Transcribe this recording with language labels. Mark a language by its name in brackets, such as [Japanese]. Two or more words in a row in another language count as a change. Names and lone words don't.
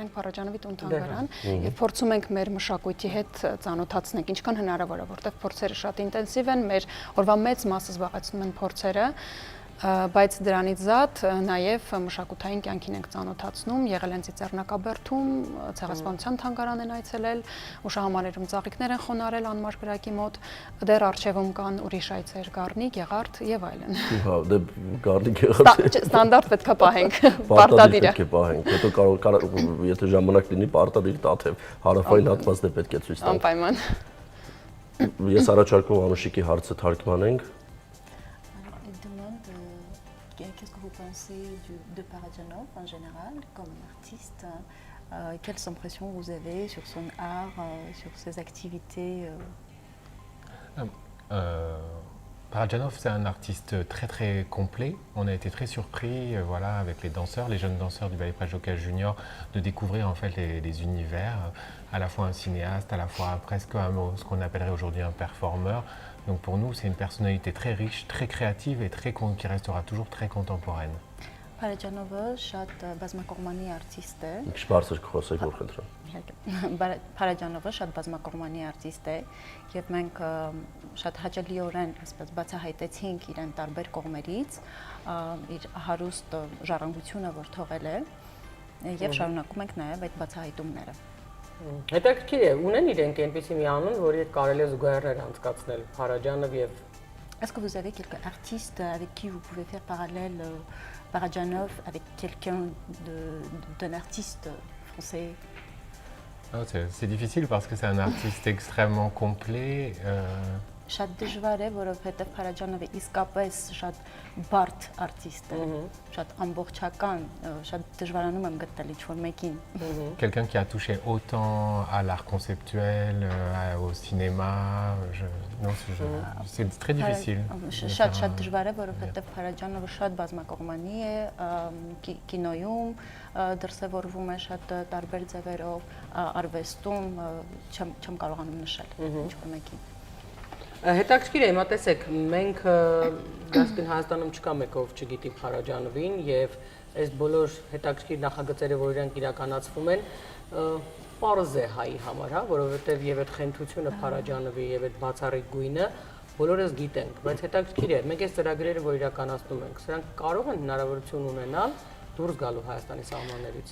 [Armenian] ենք Փարաջանովի տուն-թանգարան եւ փորձում ենք մեր մշակույթի հետ ծանոթացնել ինչքան հնարավոր է, որտեղ փորձերը շատ ինտենսիվ են, մեր օրվա մեծ մասը զբաղեցնում են փորձերը, բայց դրանից զատ նաև մշակութային կյանքին ենք ծանոթացնում, եղել են Ծիծեռնակաբերդում, ցեղասպանության թանգարան են այցելել, ուշահամալիրում ծաղիկներ են խոնարհել անմար գրակի մոտ, դեռ արխիվում կան ուրիշ այցեր, Գառնի, Գեղարդ եւ այլն։ Հա, դե Գառնի, Գեղարդ։ Ստանդարտ պետք է պահենք, պարտադիր է։ Պետք է պահենք, հետո կարող եթե ժամանակ լինի պարտադիր տաթև, հարավային հատված դե պետք է ցույց տանք։ Անպայման։ Ես առաջարկում Անուշիկի հարցը թարգմանենք։ [French] Qu'est-ce que vous pensez de Parajanov en général comme artiste? Quelles impressions vous avez sur son art, sur ses activités? Parajanov, c'est un artiste très très complet. On a été très surpris, voilà, avec les danseurs, les jeunes danseurs du ballet Preljokash Junior, de découvrir en fait les univers, à la fois un cinéaste, à la fois presque ce qu'on appellerait aujourd'hui un performeur. Donc pour nous, c'est une personnalité très riche, très créative et qui restera toujours très contemporaine. [Armenian] Parajanova շատ բազմակողմանի արտիստ է։ Շպարսեր կխոսեք որ խնդրեմ։ Parajanova շատ բազմակողմանի արտիստ է եւ մենք շատ հաճելիորեն ասես բացահայտեցինք իրեն տարբեր կողմերից, իր հարուստ ժառանգությունը որ թողել է եւ շարունակում ենք նաեւ այդ բացահայտումները։ Հետաքրքիր է, ունեն իրենք այնպիսի մի անուն, որի հետ կարելի է զուգահեռներ անցկացնել Փարաջանով եւ [French] Est-ce que vous avez quelques artistes avec qui vous pouvez faire parallèle Parajanov avec quelqu'un d'un artiste français? C'est difficile parce que c'est un artiste extrêmement complet. [Armenian] շատ դժվար է, որովհետև Փարաջանովը իսկապես շատ բարդ արտիստ է, շատ ամբողջական, շատ դժվարանում եմ գտնել ինչ-որ մեկին։ [French] Quelqu'un qui a touché autant à l'art conceptuel, au cinéma, non, c'est très difficile. [Armenian] Շատ դժվար է, որովհետև Փարաջանովը շատ բազմակողմանի է, կինոյում դրսևորվում է շատ տարբեր ձևերով, արվեստում չեմ կարողանում նշել ինչ-որ մեկին։ Հետաքրքիր է, հիմա տեսեք, մենք Գասկին Հայաստանում չկա մեկ ով չգիտի Փարաջանովին եւ այս բոլոր հետաքրքիր նախագծերը, որ իրանք իրականացվում են, պարզ է հայի համար, հա, որովհետեւ եւ այդ խենթությունը Փարաջանովի եւ այդ բացառիկ գույնը բոլորս գիտենք, բայց հետաքրքիր է, մենք այս ծրագրերը, որ իրականացնում ենք, սրանք կարող են հնարավորություն ունենալ դուրս գալու Հայաստանի սահմաններից։